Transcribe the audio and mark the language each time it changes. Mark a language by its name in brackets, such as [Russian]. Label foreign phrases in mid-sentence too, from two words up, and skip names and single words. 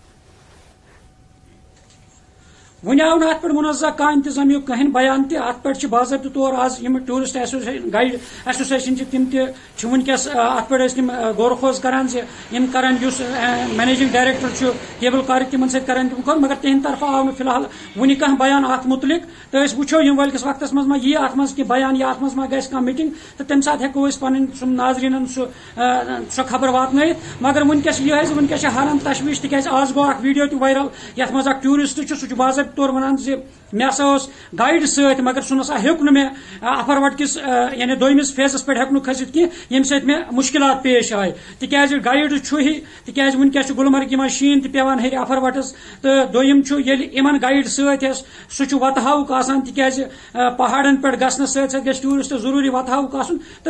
[Kashmiri] ون آو نا ات پہ منزہ کھانا انتظامیہ کہین بیان تہ ات پہ باضابطہ طور آز یم [English] tourist guide association [Kashmiri] تم تہ ونکس ات پہ تم غور خوض کران یم کران اس [English] managing director cable car [Kashmiri] تمن ست کران تم مگر تہند طرف آو فی الحال ون کھانا بیان ات متعلق تو اس وچھو یم ولکس وقتس مز ما یہ ات مز کی بیان یا ات مز ما گژھِ کانٛہہ میٹنگ تو تمہ سات ہیکو اس پن ناظرین سو خبر واتنٲیِتھ مگر ونکس یہ ونکس حالان تشویش تکیاز آز گو اکھ ویڈیو تہ وائرل یتھ مز اکھ ٹورسٹ سہ باضابطہ طور ونان مے ہسا گائیڈ ست مگر سہ نسا ہیوک نہٕ مےٚ افروٹ کس یعنی دویمس فیزس پہ ہیوک نہٕ کھسِتھ کینٛہہ ییٚمہِ سۭتۍ مےٚ مشکلات پیش آیہِ تکیازِ گائیڈ چھُ ہی تکیازِ ونکیٚس چھُ گلمرگہِ منٛز شیٖن تہِ پیوان ہیٚرِ افروٹس تہٕ دوٚیِم چھُ ییٚلہِ یِمن گائیڈ ست سُہ چھُ وتہٕ ہاوُک آسان تکیازِ پہاڑن پٮ۪ٹھ گژھنہٕ سۭتۍ سۭتۍ گژھِ ٹورسٹ ضروٗری وتہٕ ہاوُک آسُن تہٕ